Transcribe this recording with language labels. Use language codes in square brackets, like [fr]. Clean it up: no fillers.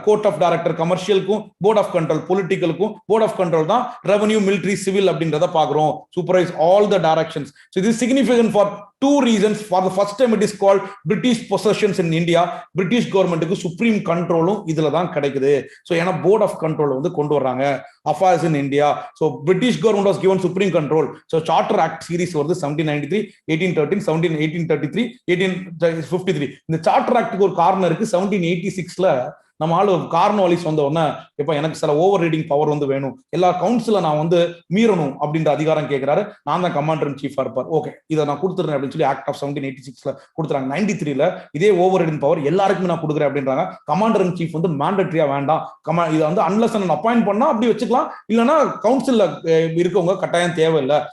[ta] Court of director கமர்ஷியலுக்கும், board of control பொலிட்டிக்கலுக்கும். Board of control தான் revenue, military, civil அப்படின்றத பாக்குறோம். [en] Supervise all the directions. So this is significant for two reasons. For the first time it is called British possessions in India. British government supreme control [ta] இதுல தான் கிடைக்குது. So ஏன்னா board of control வந்து கொண்டு வர்றாங்க. [en] affairs in India. So British government was given supreme control. So Charter Act series [ta] வருது [en] 1793, 1813, 1833, 1853. [ta] இந்த Charter Act ஒரு காரணம் இருக்கு. 1786ல நம்ம ஆளு கார்னவாலிஸ் வந்த உடனே இப்ப எனக்கு சில ஓவர் ரீடிங் பவர் வந்து வேணும், எல்லா கவுன்சில நான் வந்து மீறணும் அப்படின்ற அதிகாரம் கேட்கிறாரு. நான் தான் கமாண்டர் இன் சீஃபா இருப்பார். ஓகே, இதை நான் கொடுத்துறேன் அப்படின்னு சொல்லி ஆக்ட் ஆஃப் 1786ல கொடுத்துறாங்க. 93ல இதே ஓவர் ரீடிங் பவர் எல்லாருக்குமே நான் கொடுக்குறேன் அப்படின்றாங்க. கமாண்டர் இன் சீஃப் வந்து மேண்டட்ரியா வேண்டாம், இதை வந்து அன்லஸ் அப்பாயிண்ட் பண்ணா அப்படி வச்சுக்கலாம், இல்லைன்னா கவுன்சில்ல இருக்கவங்க கட்டாயம் தேவையில்லை.